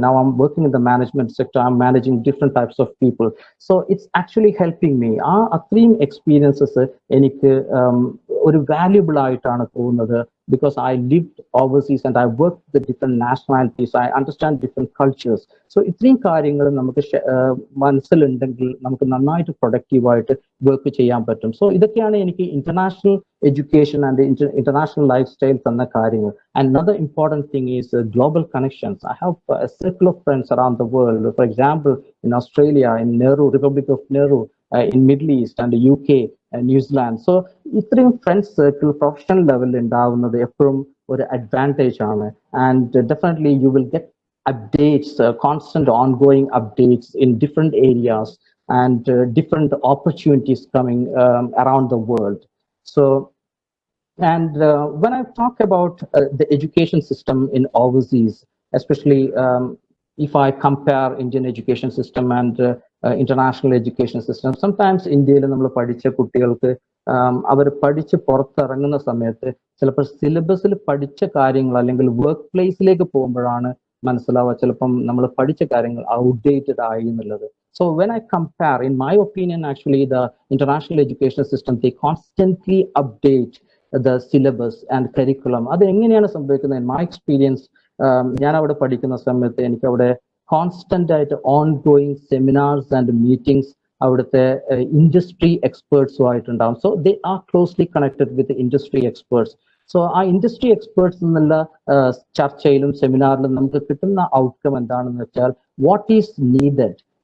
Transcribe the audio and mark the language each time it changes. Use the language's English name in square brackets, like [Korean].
[English] Now I'm working in the management sector, I'm managing different types of people. So it's actually helping me. [Malayalam] അത്രയും experiences എനിക്ക് ഒരു valuable ആയിട്ടാണ് തോന്നുന്നത്. [English] Because I lived overseas and I worked with different nationalities, I understand different cultures. [Malayalam] So ഇത്രയും കാര്യങ്ങൾ നമുക്ക് മനസ്സിലുണ്ടെങ്കിൽ നമുക്ക് നന്നായിട്ട് പ്രൊഡക്റ്റീവായിട്ട് വർക്ക് ചെയ്യാൻ പറ്റും. സോ ഇതൊക്കെയാണ് എനിക്ക് international education and international life style തന്ന കാര്യങ്ങൾ. [English] And another important thing is global connections. I have a circle of friends around the world. For example, in Australia, in Nauru, Republic of Nauru, in Middle East and UK and New Zealand. [Malayalam] So ഇത്രയും friends circle professional ലെവലിൽ ഉണ്ടാവുന്നത് എപ്പോഴും ഒരു advantage ആണ്. [English] And definitely you will get updates, constant ongoing updates in different areas and different opportunities coming around the world. So and when I talk about the education system in overseas, especially if I compare Indian education system and international education system, sometimes [Malayalam] ഇന്ത്യയിൽ നമ്മൾ പഠിച്ച കുട്ടികൾക്ക് അവർ പഠിച്ച് പുറത്തിറങ്ങുന്ന സമയത്ത് ചിലപ്പോൾ സിലബസിൽ പഠിച്ച കാര്യങ്ങൾ അല്ലെങ്കിൽ വർക്ക് പ്ലേസിലേക്ക് പോകുമ്പോഴാണ് മനസ്സിലാവുക ചിലപ്പം നമ്മൾ പഠിച്ച കാര്യങ്ങൾ ഔട്ട്ഡേറ്റഡ് ആയി എന്നുള്ളത്. [English] So when I compare, in my opinion, actually the international education system, they constantly update the syllabus and curriculum. [Malayalam] അത് എങ്ങനെയാണ് സംഭവിക്കുന്നത്? [English] In my experience, [Malayalam] ഞാൻ അവിടെ പഠിക്കുന്ന സമയത്ത് എനിക്ക് അവിടെ കോൺസ്റ്റന്റ് ആയിട്ട് on going seminars and meetings അവിടുത്തെ industry എക്സ്പേർട്സുമായിട്ടുണ്ടാവും. [English] So they are closely connected with industry experts. [Malayalam] So ആ ഇൻഡസ്ട്രി എക്സ്പേർട്സ് എന്നുള്ള ചർച്ചയിലും സെമിനാറിലും നമുക്ക് കിട്ടുന്ന ഔട്ട്കം എന്താണെന്ന് വെച്ചാൽ [English] What is needed.